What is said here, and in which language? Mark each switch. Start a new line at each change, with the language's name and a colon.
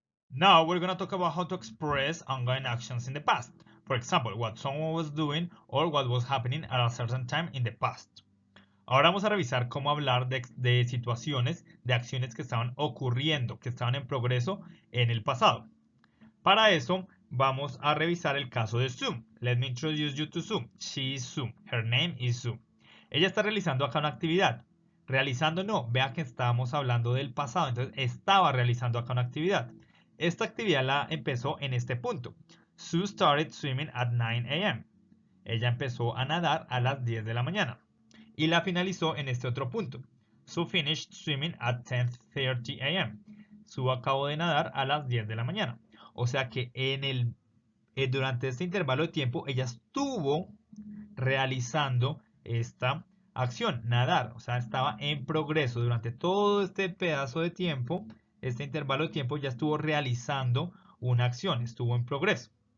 English: Now we're going to talk about how to express ongoing actions in the past. For example, what someone was doing or what was happening at a certain time in the past.
Spanish: Ahora vamos a revisar cómo hablar de situaciones, de acciones que estaban ocurriendo, que estaban en progreso en el pasado. Para eso vamos a revisar el caso de Sue.
English: Let me introduce you to Sue. She is Sue. Her name is Sue.
Spanish: Ella está realizando acá una actividad. Realizando no, vea que estábamos hablando del pasado, entonces estaba realizando acá una actividad. Esta actividad la empezó en este punto.
English: Sue started swimming at 9 a.m.
Spanish: Ella empezó a nadar a las 10 de la mañana. Y la finalizó en este otro punto.
English: Sue finished swimming at 10:30 a.m.
Spanish: Sue acabó de nadar a las 10 de la mañana. O sea que durante este intervalo de tiempo ella estuvo realizando esta acción, nadar. O sea, estaba en progreso durante todo este pedazo de tiempo. Este intervalo de tiempo ya estuvo realizando una acción, estuvo en progreso.